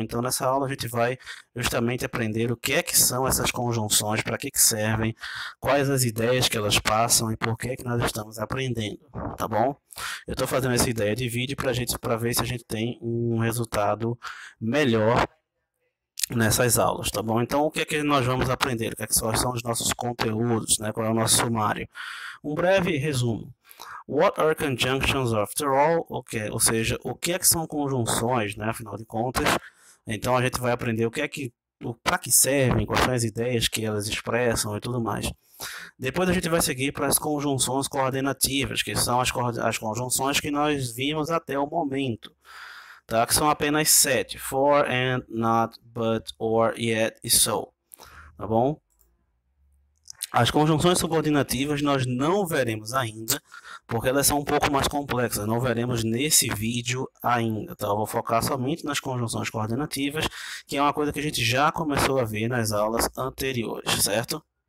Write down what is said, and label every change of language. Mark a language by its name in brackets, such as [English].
[Portuguese] Então nessa aula a gente vai justamente aprender o que é que são essas conjunções, para que servem, quais as ideias que elas passam e por que é que nós estamos aprendendo, tá bom? Eu estou fazendo essa ideia de vídeo para ver se a gente tem um resultado melhor nessas aulas, tá bom? Então, o que é que nós vamos aprender? O que é que são os nossos conteúdos, né? Qual é o nosso sumário? Um breve resumo. [English] What are conjunctions after all? Okay. [Portuguese] Ou seja, o que é que são conjunções, né? Afinal de contas. Então, a gente vai aprender o que é que, para que servem, quais são as ideias que elas expressam e tudo mais. Depois a gente vai seguir para as conjunções coordenativas, que são as conjunções que nós vimos até o momento. Tá? Que são apenas 7. [English] For, and, not, but, or, yet e so. [Portuguese] Tá bom? As conjunções subordinativas nós não veremos ainda, porque elas são um pouco mais complexas. Não veremos nesse vídeo ainda. Tá? Eu vou focar somente nas conjunções coordenativas, que é uma coisa que a gente já começou a ver nas aulas anteriores, certo?